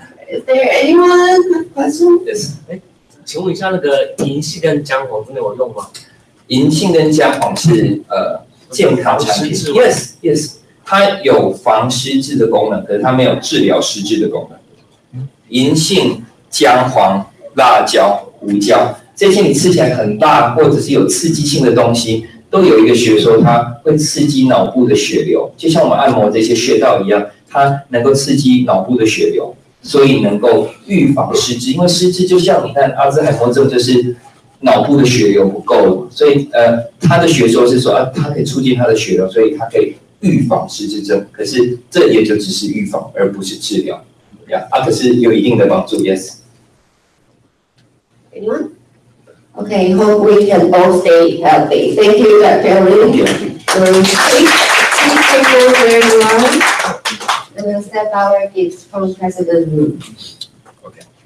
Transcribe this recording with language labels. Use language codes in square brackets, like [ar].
[en] Is there anyone with questions? Yes. [zh] 请问一下，那个银杏跟姜黄真的有用吗？银杏跟姜黄是健康产品。 [en] Yes, yes. [zh] 它有防失智的功能，可是它没有治疗失智的功能。银杏、姜黄、辣椒、胡椒这些你吃起来很辣或者是有刺激性的东西，都有一个学说，它会刺激脑部的血流，就像我们按摩这些穴道一样，它能够刺激脑部的血流，所以能够预防失智。因为失智就像你看阿兹海默症，就是脑部的血流不够，所以它的学说是说它可以促进它的血流，所以它可以预防失智症，可是这也就只是预防，而不是治疗。可是有一定的帮助 ，yes。 [en] Anyone? Okay, hope we can all stay healthy. Thank you, Dr. Lee. Please take over where you are. And we'll step our gifts from President Wu. Okay.